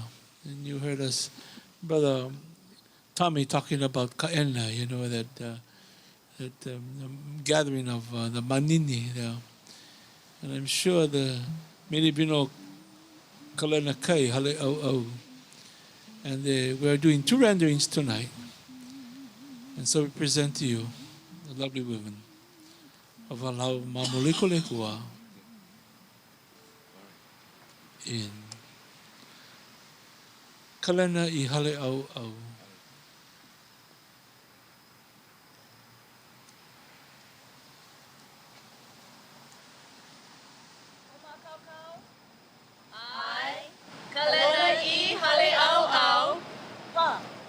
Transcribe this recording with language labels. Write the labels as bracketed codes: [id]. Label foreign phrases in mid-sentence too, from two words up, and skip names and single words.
[en] And you heard us, Brother Tommy, talking about Kaena, you know, that gathering of the manini there. And I'm sure the Minibino Kalena Kai, Hale Au. And we're doing 2 renderings tonight. And so we present to you the lovely women of Ha-lau Kamamolikolehua in Kalena I Hale Au. Kalena I hale au au. Pa.